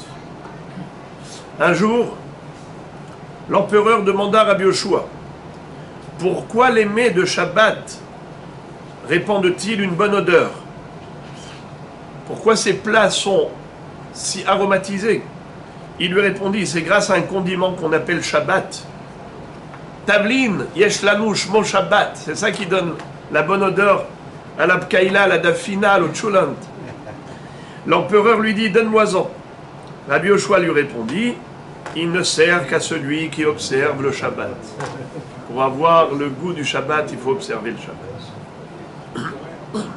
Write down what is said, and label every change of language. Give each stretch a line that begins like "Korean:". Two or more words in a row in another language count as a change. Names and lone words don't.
French: Un jour, l'empereur demanda à Rabbi Yoshua, pourquoi les mets de Shabbat répandent-ils une bonne odeur? Pourquoi ces plats sont si aromatisés? Il lui répondit, c'est grâce à un condiment qu'on appelle Shabbat.
Hebrew: תבלין, יש לנו,
French: mon Shabbat. C'est ça qui donne la bonne odeur à la Pkaïla, à la Dafina, au Tchulant. L'empereur lui dit, donne-moi-en. Rabbi Yoshua lui répondit, il ne sert qu'à celui qui observe le Shabbat. Pour avoir le goût du Shabbat, il faut observer le Shabbat.